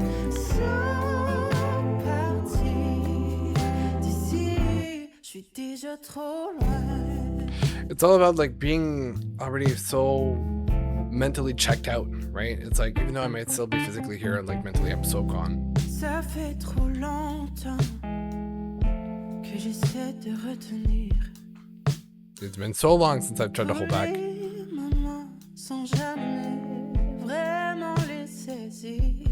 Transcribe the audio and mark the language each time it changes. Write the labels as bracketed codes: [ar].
[fr] Sans partir d'ici, je suis déjà trop loin. [en] It's all about like being already so mentally checked out, right? It's like even though I might still be physically here, like mentally I'm so gone. [fr] Ça fait trop longtemps que j'essaie de retenir. [en] It's been so long since I've tried to hold back. [fr] Les moments sans jamais vraiment les saisir.